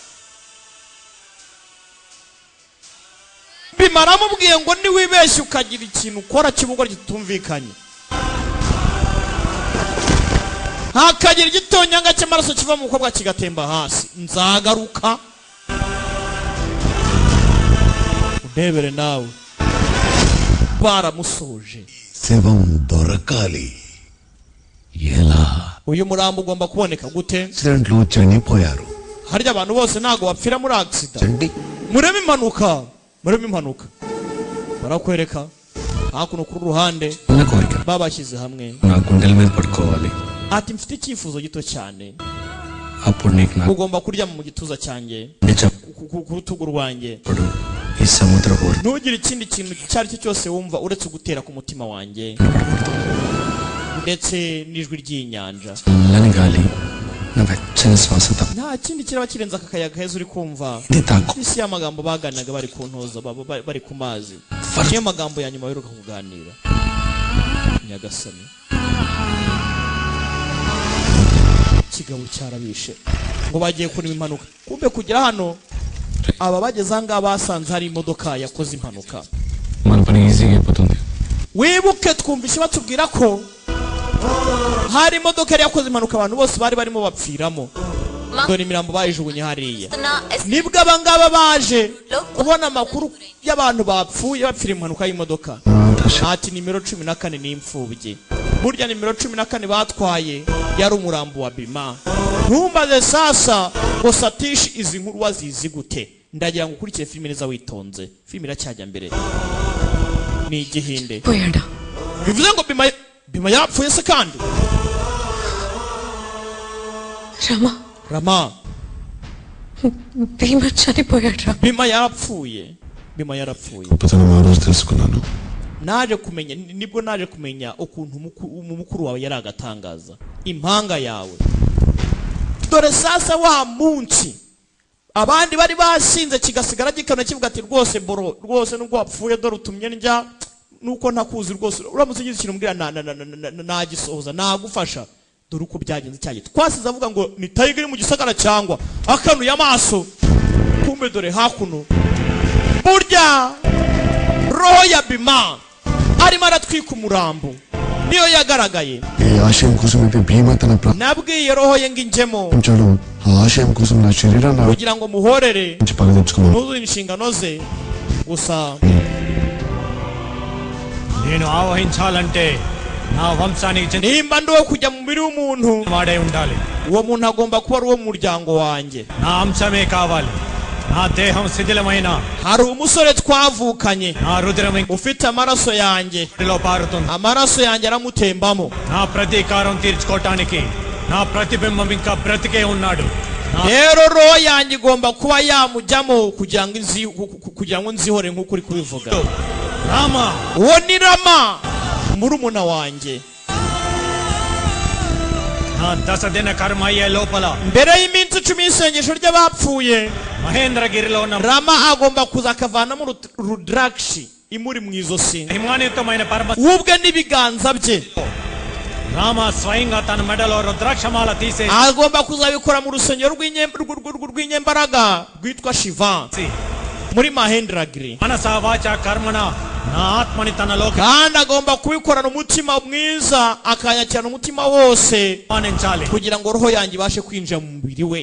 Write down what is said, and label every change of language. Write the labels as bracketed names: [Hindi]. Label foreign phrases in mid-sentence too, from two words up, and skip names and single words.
[Kinyarwanda] Bima aramubwiye ngo niwibeshye ukagira ikintu ukora cy'ubugoryi kitumvikanye hakagira igitonyanga cy'amaraso kiva mu mukobwa kigatemba hasi nzagaruka udebere nawe baramusoje [Telugu] శవం దొరకాలి ఎలా [Kinyarwanda] uyu murambo ugomba kuboneka gute [Telugu] యాక్సిడెంట్లో చనిపోయారు [Kinyarwanda] harya abantu bose ntago bapfira muri accident murebe impanuka barakwereka hakuno kuri ruhande [Telugu] నా కోరిక [Kinyarwanda] babashyize hamwe [Telugu] నా గుండెల మీద పడుకోవాలి [Kinyarwanda] ati mfite icyifuzo gito cyane [Telugu] అప్పుడు నీకు నా [Kinyarwanda] ugomba kuryama mu gituza cyanjye ku rutugu rwanjye [Telugu] ఇప్పుడు ఈ సముద్ర హోరు [Kinyarwanda] ntugire ikindi kintu icyo ari cyo cyose wumva uretse gutera ku mutima wanjye ndetse n'ijwi ry'inyanja [Telugu] చల్లని గాలి నా వెచ్చని శ్వాస తప్ప [Kinyarwanda] nta kindi kiraba kirenze aka kayaga heza uri kumva [Telugu] ఇది తాకు [Kinyarwanda] isi y'amagambo baganiraga bari ku ntoza bari ku mazi niyo magambo ya nyuma baheruka kuganira nyagasani kigabo cyarabishe ngo bagiye kurima impanuka kumbe kugera hano aba bageze ahangaha basanze hari imodoka yakoze impanuka [Telugu] మన పని ఈజీగా అయిపోతుంది [Kinyarwanda] wibuke twumvise batubwira ko hari imodoka yari yakoze impanuka abantu bose bari barimo bapfiramo dore imirambo bayijugunye hariya nibwo abangaba baje kubona amakuru y'abantu bapfuye bapfira impanuka y'imodoka ati nimero 14 ni imfubyi burya nimero 14 batwaye yari umurambo wa Bima ntumbaze sasa ngo Satish izi nkuru wazizi gute ndagira ngo ukurikiye filime neza witonze. Filime iracyajya mbere. Ni igihinde. [Telugu] పోయాడా [Kinyarwanda] Bivuze ngo Bima yapfuye se kandi? Rama [Telugu] భీమా చనిపోయాడా [Kinyarwanda] Bima yarapfuye. Bima yarapfuye. [Telugu] గొప్పతనం ఆ రోజు తెలుసుకున్నాను. [Kinyarwanda] Naje kumenya nibwo naje kumenya ukuntu umukuru wawe yari agatangaza. Impanga yawe. Dore sasa wa munsi abandi bari bashinze kigasigara gikano kivuga ati rwose boro rwose nubwo wapfuye dore utumye njya nuko ntakuzi rwose uramutse ugize ikintu mbwira nagisohoza nagufasha dore uko byagenze cyagiye twasize avuga ngo ni tiger mu gisagara cyangwa akanuye amaso kumbe dore hakuno burya roho ya Bima arimo aratwika umurambo niyo yagaragaye [Telugu] ఈ ఆశయం కోసం అయితే భీమా తన [Kinyarwanda] nabwiye roho ye nginjemo [Telugu] ప్రాణాలు ఆ ఆశయం కోసం నా శరీరాన్ని [Kinyarwanda] kugira ngo muhorere [Telugu] నుంచి పగ తెచ్చుకున్నాను. [Kinyarwanda] nuzuye inshingano ze gusa [Telugu] నేను ఆవహించాలంటే నా వంశానికి చెందిన [Kinyarwanda] nimba ndiwo kujya mu mubiri w'umuntu [Telugu] వాడే ఉండాలి. [Kinyarwanda] uwo muntu agomba kuba ari uwo mu muryango wanjye. [Telugu] నా అంశమే కావాలి. నా దేహం శిథిలమైన [Kinyarwanda] hari umusore twavukanye [Telugu] నా రుద్రం [Kinyarwanda] ufite amaraso yanjye [Telugu] ఇంటిలో పారుతుంది. [Kinyarwanda] amaraso yanjye aramutembamo [Telugu] నా ప్రతీకారం తీర్చుకోవటానికి నా ప్రతిబింబం ఇంకా బ్రతికే ఉన్నాడు. [Kinyarwanda] rero roho yanjye igomba kuba yamujyamo kugira ngo nzihore nk'uko uri kubivuga. Rama uwo ni Rama murumuna wanjye. [Telugu] నా 10 దిన కర్మ అయ్యే లోపల [Kinyarwanda] mbere y'iminsi 10 y'isengesho ry'abapfuye [Telugu] మహేంద్రగిరిలో ఉన్న [Kinyarwanda] Rama agomba kuza akavanamo rudrakshi imuri mu izosi [Telugu] హిమానయుతమైన పరమ [Kinyarwanda] ubwe n'ibiganza bye. [Telugu] రామ స్వయంగా తన మెడలో రుద్రాక్షమాల తీసే [Kinyarwanda] agomba kuzabikora mu rusengero rw'inyembaraga rwitwa Shiva muri Mahendragiri. [Telugu] మనసా వాచా కర్మణ నా ఆత్మని తనలో [Kinyarwanda] kandi agomba kubikorana umutima mwiza akanyakirana umutima wose [Telugu] ఆనంచాలి. [Kinyarwanda] kugira ngo roho yanjye ibashe kwinjira mu mubiri we.